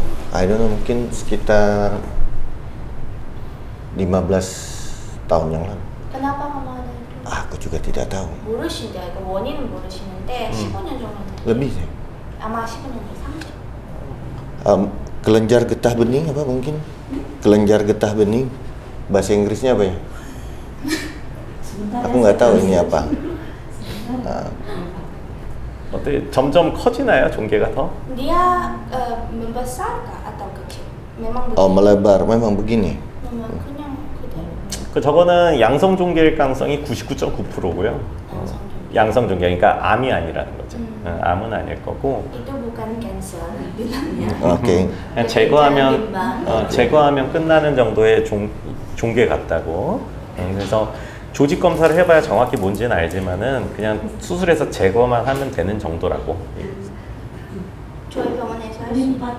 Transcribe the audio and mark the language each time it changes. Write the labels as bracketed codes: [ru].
[en] I don't know, [id] mungkin sekitar 15 tahun yang lalu. Kenapa kamu ada itu? Aku juga tidak tahu. [ko] 모르신대요. 그러니까 원인은 모르시는데 15년 정도 [id] Lebih sih. [ko] 아마 15년 정도 30. [id] Kelenjar getah bening apa mungkin? Kelenjar getah bening. Bahasa Inggrisnya apa ya? Aku nggak tahu ini apa. [ko] 어때 점점 커지나요 종괴가 더? [id] Dia membesarkah atau kecil? Memang Oh, begitu. melebar. Memang begini. memang [ko] 그냥 그대로. 그 저거는 양성 종괴일 가능성이 99.9%고요. 양성 종괴, 그러니까 암이 아니라는 거죠. 암은 아닐 거고. [id] Itu bukan cancer bilangnya. Oke. [ko] 그냥 제거하면 끝나는 정도의 종괴 같다고. 그래서 조직 검사를 해봐야 정확히 뭔지는 알지만은 그냥 수술해서 제거만 하면 되는 정도라고. 저희 병원에서 할 수 있는.